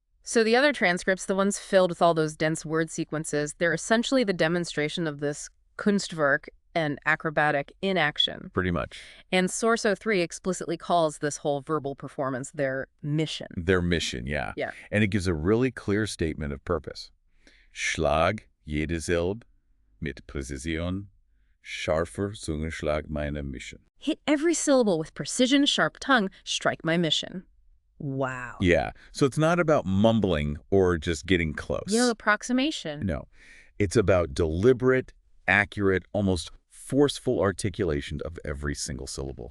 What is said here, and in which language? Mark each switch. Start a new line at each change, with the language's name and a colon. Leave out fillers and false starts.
English: So the other transcripts, the ones filled with all those dense word sequences, they're essentially the demonstration of this Kunstwerk and acrobatic in action. Pretty much. And Source O3 explicitly calls this whole verbal performance their mission. Their mission, yeah. Yeah. And it gives a really clear statement of purpose.
German: Schlag jede Silbe mit Präzision, scharfer Zungenschlag meiner Mission.
English: Hit every syllable with precision, sharp tongue, strike my mission. Wow. Yeah, so it's not about mumbling or just getting close. Approximation. No, it's about deliberate, accurate, almost forceful articulation of every single syllable.